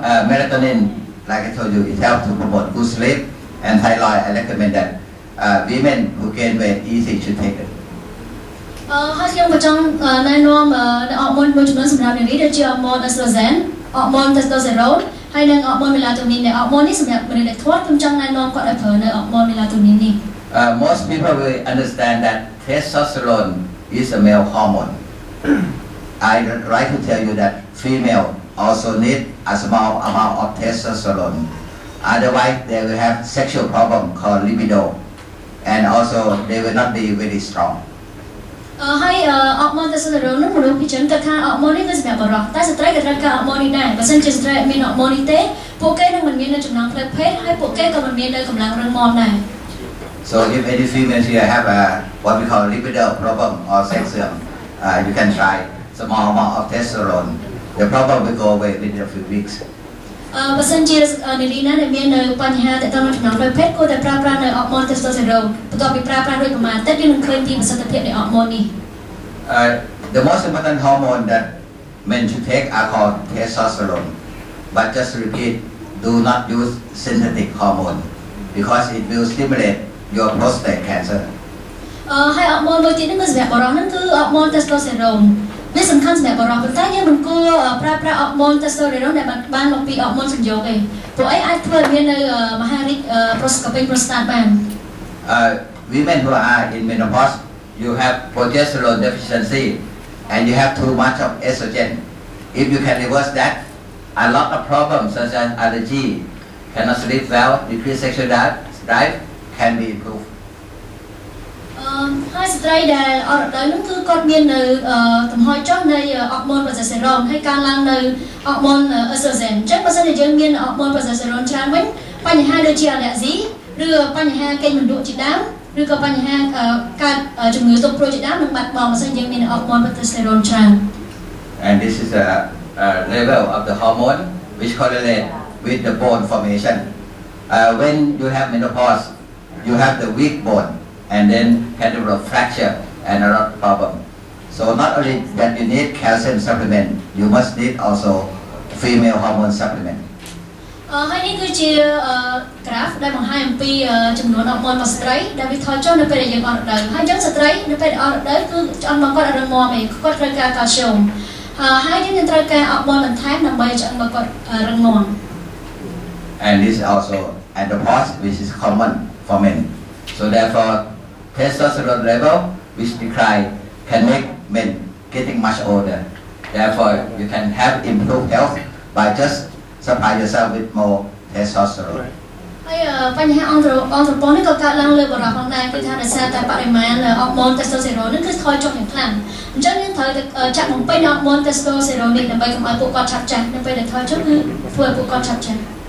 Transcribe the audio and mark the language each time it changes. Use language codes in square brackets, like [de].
[en] Melatonin, like I told you, it helps to promote good sleep. And thyroid, I recommend that women who gain weight easy should take it. [km] ហើយខ្ញុំក៏ចង់ណែនាំអរម៉ូនមួយចំនួនសម្រាប់នារីដូចជាអរម៉ូន estrogen អរម៉ូន testosterone ហើយនិងអរម៉ូន melatonin ដែលអរម៉ូននេះសម្រាប់មនុស្សដែលធាត់ខ្ញុំចង់ណែនាំគាត់ឲ្យប្រើនៅអរម៉ូន melatonin នេះ [en] Most people will understand that testosterone is a male hormone. I like to tell you that female also need a small amount of testosterone. Otherwise, they will have sexual problem called libido, and also they will not be very strong. [km] ហើយអរម៉ូន testosterone នោះមនុស្សពីច្រើនគិតថាអរម៉ូននេះគឺសម្រាប់បុរសតែស្ត្រីក៏ត្រូវការអរម៉ូននេះដែរបើមិនជាស្ត្រីអត់មានអរម៉ូននេះទេពួកគេនឹងមិនមាននៅចំណងផ្លូវភេទហើយពួកគេក៏មិនមាននៅកម្លាំងរឹងមាំដែរ [en] So if any females here have what we call libido problem or sexual, you can try small amount of testosterone. The problem will go away within a few weeks. [km] បើសិនជានារីណាដែលមាននៅបញ្ហាទាក់ទងនឹងចំណងផ្លូវភេទគួរតែប្រើប្រាស់នៅអរម៉ូន testosterone បន្ទាប់ពីប្រើប្រាស់ដូចប្រមាណតិចយើងនឹងឃើញពីប្រសិទ្ធភាពនៃអរម៉ូននេះ [en] The most important hormone that men should take are called testosterone. But just to repeat, do not use synthetic hormone because it will stimulate your prostate cancer. [km] ហើយអរម៉ូនមួយទៀតនេះគឺសម្រាប់បុរសហ្នឹងគឺអរម៉ូន testosterone វាសំខាន់សម្រាប់បុរសប៉ុន្តែយើងមិនគួរប្រើប្រាស់អរម៉ូន testosterone ដែលបានមកពីអរម៉ូនសំយោគទេព្រោះអីអាចធ្វើឲ្យមាននៅមហារីក prostate បាន [en] Women who are in menopause, you have progesterone deficiency and you have too much of estrogen. If you can reverse that, a lot of problems such as allergy, cannot sleep well, decreased sexual drive can be improved. [km] ហើយស្ត្រីដែលអត់រដូវហ្នឹងគឺគាត់មាននៅកំហុសចុះនៃអរម៉ូន progesterone ហើយកើនឡើងនៅអរម៉ូន estrogen អញ្ចឹងបើសិនជាយើងមានអរម៉ូន progesterone ច្រើនវិញបញ្ហាដូចជា allergy ឬបញ្ហាកេញមិនលក់ជាដើមឬក៏បញ្ហាកើតជំងឺទុកព្រួយជាដើមនឹងបាត់បង់បើសិនយើងមានអរម៉ូន progesterone ច្រើន [en] And this is a level of the hormone which correlate with the bone formation. When you have menopause, you have the weak bone. And then can develop fracture and a lot of problem. So not only that you need calcium supplement, you must need also female hormone supplement. [km] ហើយនេះគឺជា graph ដែលបង្ហាញអំពីចំនួនអរម៉ូនរបស់ស្ត្រីដែលវាថយចុះនៅពេលដែលយើងអត់រដូវហើយអញ្ចឹងស្ត្រីនៅពេលអត់រដូវគឺឆ្អឹងរបស់គាត់អត់រឹងមាំទេគាត់ត្រូវការកាល់ស្យូមហើយយើងត្រូវការអរម៉ូនបន្ថែមដើម្បីឆ្អឹងរបស់គាត់រឹងមាំ [en] And this is also andropause which is common for men. So therefore testosterone level which decline can make men getting much older. Therefore, you can have improved health by just supply yourself with more testosterone. [km] ហើយបញ្ហាអង់ត្រប៉ូននេះក៏កើតឡើងលើបុរសផងដែរគឺថាដោយសារតែបរិមាណអរម៉ូន testosterone នេះគឺថយចុះយ៉ាងខ្លាំងអញ្ចឹងយើងត្រូវចាក់បំពេញអរម៉ូន testosterone នេះដើម្បីកុំឲ្យពួកគាត់ឆាប់ចាស់នៅពេលដែលថយចុះគឺធ្វើឲ្យពួកគាត់ឆាប់ចាស់